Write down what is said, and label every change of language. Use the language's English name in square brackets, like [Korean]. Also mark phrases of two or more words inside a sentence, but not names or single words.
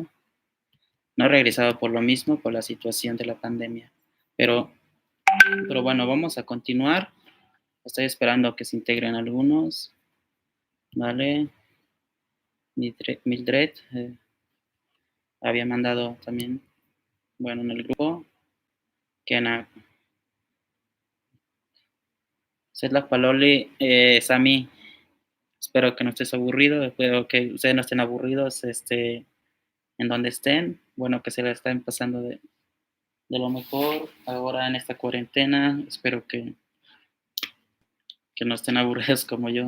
[Spanish] No he regresado por lo mismo, por la situación de la pandemia. Pero, pero bueno, vamos a continuar. Estoy esperando que se integren algunos. Vale. Mildred había mandado también, bueno, en el grupo. Kena. Sedlak Paloli, Sami, espero que no estés aburrido, espero que ustedes no estén aburridos en donde estén. Bueno, que se la estén pasando de lo mejor ahora en esta cuarentena. Espero que no estén aburridos como yo.